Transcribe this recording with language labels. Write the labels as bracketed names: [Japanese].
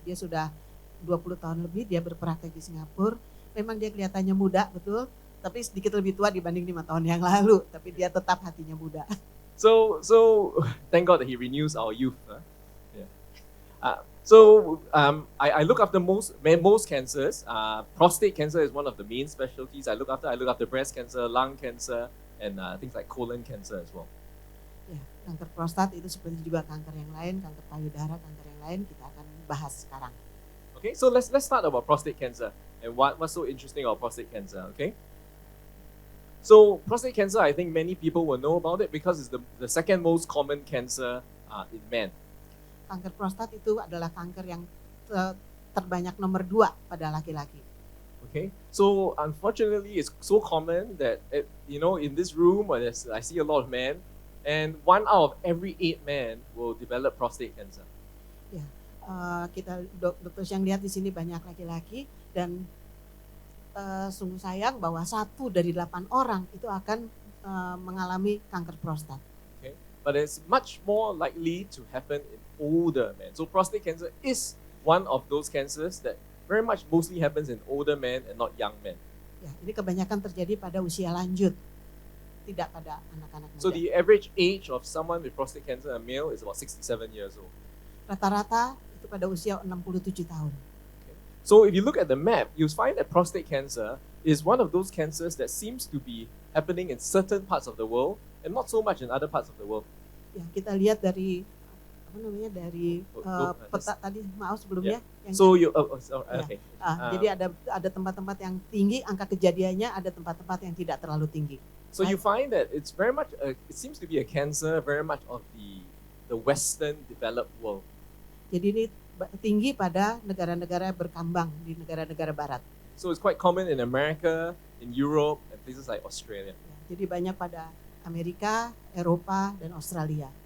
[Indonesian] Dia sudah 20 tahun lebih dia berpraktek di Singapura. Memang dia kelihatannya muda, betul, tapi sedikit lebih tua dibanding 5 tahun yang lalu, tapi dia tetap hatinya muda. [English] So thank God that He renews our youth. Yeah. I look after most cancers. Prostate cancer is one of the main specialties I look after. I look after breast cancer, lung cancer, and things like colon cancer as well. [Indonesian] Ya, kanker prostat itu seperti juga kanker yang lain, kanker payudara, kanker yang lain kita akan bahas sekarang. [English] Okay, so let's start about prostate cancer and what's so interesting about prostate cancer. Okay, so prostate cancer, I think many people will know about it because it's the second most common cancer in men. [Indonesian] Kanker prostat itu adalah kanker yang terbanyak nomor 2 pada laki-laki. [English] Okay, so unfortunately, it's so common that in this room, I see a lot of men, and 1 out of every 8 men will develop prostate cancer. [Indonesian] Ya, kita Dr. Xiang lihat di sini banyak laki-laki dan sungguh sayang bahwa 1 dari 8 orang itu akan mengalami kanker prostat. [English] Okay, but it's much more likely to happen in older men. So prostate cancer is one of those cancers that very much mostly happens in older men and not young men. [Indonesian] Ya, ini kebanyakan terjadi pada usia lanjut, tidak pada anak-anak muda. [English] So the average age of someone with prostate cancer, a male, is about 67 years old. [Indonesian] Rata-rata itu pada usia 67 tahun. [English] So if you look at the map, you find that prostate cancer is one of those cancers that seems to be happening in certain parts of the world and not so much in other parts of the world. [Indonesian] Ya, kita lihat dari dari peta tadi, maaf sebelumnya. Yang [English] So you, Ya. okay. [Indonesian] Jadi ada tempat-tempat yang tinggi angka kejadiannya, ada tempat-tempat yang tidak terlalu tinggi. [English] So you find that it's very much, it seems to be a cancer very much of the Western developed world. [Indonesian] Jadi ini tinggi pada negara-negara berkembang di negara-negara barat. [English] So it's quite common in America, in Europe, and places like Australia. [Indonesian] Ya, jadi banyak pada Amerika, Eropa, dan Australia.